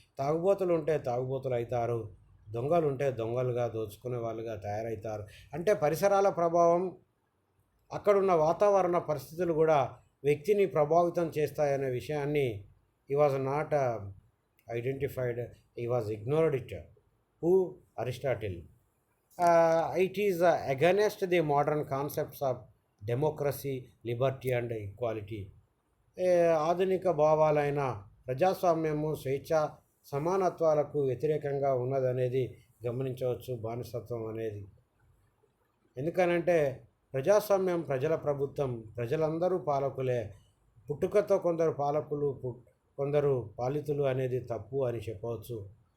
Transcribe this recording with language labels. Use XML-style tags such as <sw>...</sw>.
<te>తాగుబోతులు ఉంటే తాగుబోతులు అవుతారు, దొంగలు ఉంటే దొంగలుగా దోచుకునే వాళ్ళుగా తయారవుతారు. అంటే పరిసరాల ప్రభావం, అక్కడున్న వాతావరణ పరిస్థితులు కూడా వ్యక్తిని ప్రభావితం చేస్తాయనే విషయాన్ని</te> <en>he was not identified, he was ignored it. Who? Aristotle. It is against the modern concepts of democracy, liberty and equality.</en> <te>ఆధునిక భావాలైన ప్రజాస్వామ్యము, స్వేచ్ఛ, సమానత్వాలకు వ్యతిరేకంగా ఉన్నదనేది గమనించవచ్చు బానిసత్వం అనేది. ఎందుకనంటే ప్రజాస్వామ్యం ప్రజల ప్రభుత్వం, ప్రజలందరూ పాలకులే. పుట్టుకతో కొందరు పాలకులు, కొందరు పాలితులు అనేది తప్పు అని చెప్పవచ్చు.</te>